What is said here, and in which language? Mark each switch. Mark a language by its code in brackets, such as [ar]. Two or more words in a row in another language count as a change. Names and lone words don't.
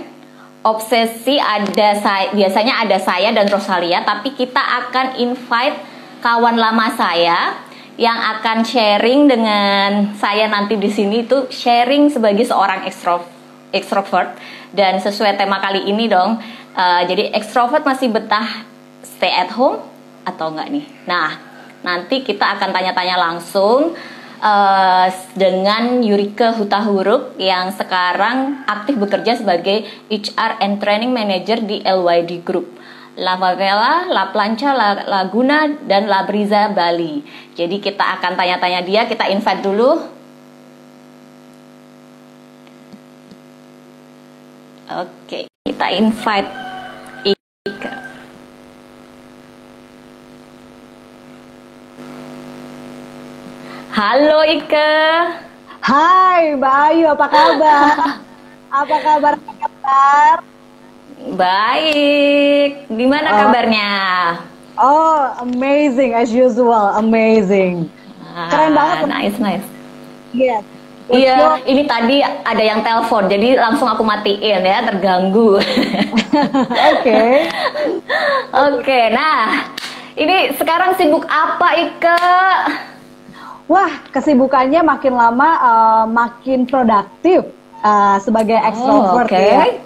[id] Obsesi biasanya ada saya dan Rosalia, tapi kita akan invite kawan lama saya yang akan sharing dengan saya nanti di sini, itu sharing sebagai seorang ekstrovert. Dan sesuai tema kali ini dong, jadi ekstrovert masih betah [en] stay at home [id] atau enggak nih? Nah, nanti kita akan tanya-tanya langsung dengan Yurike Hutahuruk yang sekarang aktif bekerja sebagai [en] HR and Training Manager [id] di LYD Group, La Favela, La Plancha, La Laguna, dan La Brisa, Bali. Jadi kita akan tanya-tanya dia, kita invite dulu. Oke, kita invite Ike. Halo Ike. Hai Mbak Ayu, apa kabar? Apa kabar? Baik, gimana kabarnya? [en] Oh, amazing as usual, amazing. [id] Keren banget. Nice. Yes. Iya, ini tadi ada yang telepon, jadi langsung aku matiin ya, terganggu. Oke, nah ini sekarang sibuk apa Ike? Wah, kesibukannya makin lama makin produktif sebagai ekstrovert ya.